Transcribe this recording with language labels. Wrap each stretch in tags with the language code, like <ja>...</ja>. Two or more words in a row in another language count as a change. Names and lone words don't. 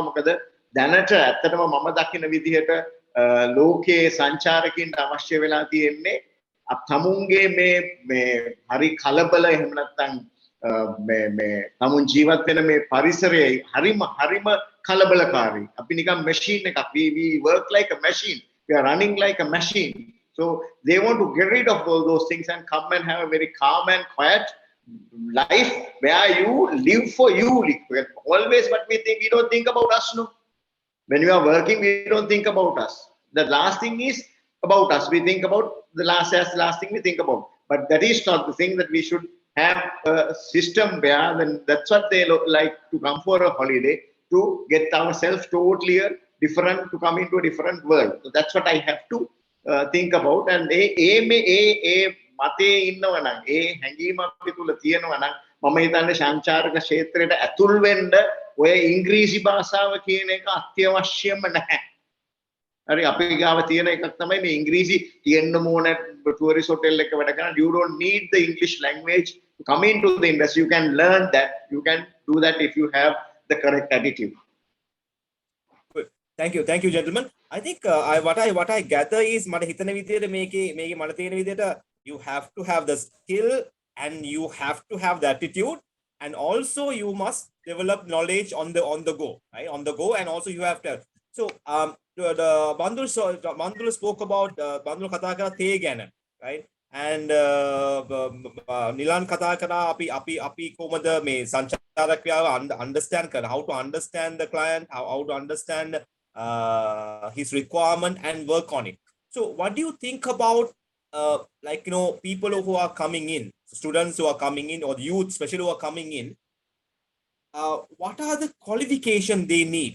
<si>මොකද දැනට ඇත්තටම මම දකින විදිහට ලෝකයේ සංචාරකින්ට අවශ්‍ය වෙලා තියෙන්නේ තමුන්ගේ මේ හරි කලබල එහෙම නැත්නම් මේ තමුන් ජීවත් වෙන මේ පරිසරයේ හරිම කලබලකාරී. අපි නිකන් මැෂින් එකක්.</si> <en>we work like a machine. We are running like a machine. So they want to get rid of all those things and come and have a very calm and quiet life where you live for you. Always what we think, we don't think about us, no. When we are working, we don't think about us. The last thing is about us. We think about the last thing we think about. But that is not the thing that we should have a system where then that's what they like to come for a holiday, to get ourselves totally different, to come into a different world. So that's what I have to think about.</en> <si>And මතේ ඉන්නවා නම් ඒ හැඟීම අපි තුල තියෙනවා නම් මම හිතන්නේ සංචාරක ක්ෂේත්‍රයට ඇතුල් වෙන්න ඔය ඉංග්‍රීසි භාෂාව කියන එක අත්‍යවශ්‍යම නැහැ. හරි අපි ගාව තියෙන එකක් තමයි මේ ඉංග්‍රීසි තියෙන්න ඕන</si> <en>tourist hotel</en> <si>එක වැඩ කරන.</si> <en>You don't need the English language to come into the industry. You can learn that. You can do that if you have the correct attitude. Thank you, gentlemen. I think what I gather is</en> <si>මට හිතන විදියට මේකේ මට තේරෙන විදියට</si> <en>you have to have the skill and you have to have the attitude, and also you must develop knowledge on the go, right? On the go, and also you have to. So the Bandul spoke about Bandul</en> <si>කතා කරා තේ ගැන,</si> <en>right? And Nilan</en> <si>කතා කරා අපි කොහොමද මේ සංචාරකයාව understand කරන,</si> <en>how to understand the client, how to understand his requirement and work on it. So what do you think about like, you know, people who are coming in, students who are coming in, or youth especially who are coming in, what are the qualifications they need?</en>